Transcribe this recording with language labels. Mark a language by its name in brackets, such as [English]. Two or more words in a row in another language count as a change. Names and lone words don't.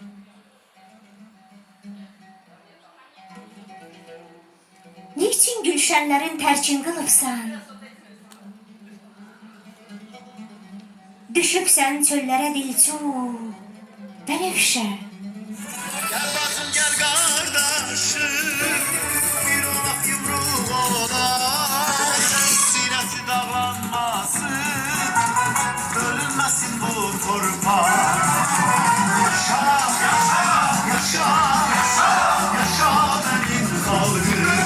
[Turkish] Niçin gülşenlerin terkin kılıpsan? Düşüpsen çöllere dilçu benefşe. [Azerbaijani] Gel bacım gel kardeşim, bir olaq yumruq olaq. Sinəsi dağlanmasın, bölünməsin bu torpaq. Yaşa, yaşa, yaşa, yaşa, yaşa benim xalqım.